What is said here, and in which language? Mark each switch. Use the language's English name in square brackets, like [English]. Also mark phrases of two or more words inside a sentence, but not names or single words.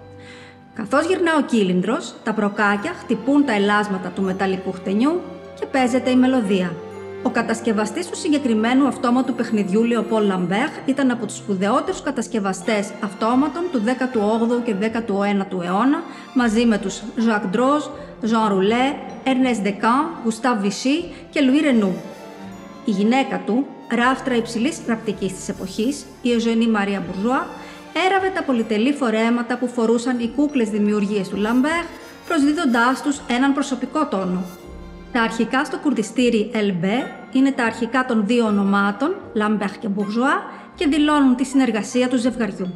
[Greek] Καθώς γυρνά ο κύλινδρος, τα προκάκια χτυπούν τα ελάσματα του μεταλλικού χτενιού και παίζεται η μελωδία. Ο κατασκευαστής του συγκεκριμένου αυτόματου παιχνιδιού, Λεοπόλ Λαμπέρ, ήταν από τους σπουδαιότερους κατασκευαστές αυτόματων του 18ου και 19ου αιώνα, μαζί με τους Jacques Droz, Jean Roulet, Ernest Decan, Gustave Vichy και Louis Renaud. Η γυναίκα του, ράφτρα υψηλής ραπτικής της εποχής, η Eugénie Maria Bourgeois, έραβε τα πολυτελή φορέματα που φορούσαν οι κούκλες δημιουργίες του Λαμπέρ, προσδίδοντάς τους έναν προσωπικό τόνο. Τα αρχικά στο κουρδιστήρι LB είναι τα αρχικά των 2 ονομάτων, Lambert και Bourgeois, και δηλώνουν τη συνεργασία του ζευγαριού.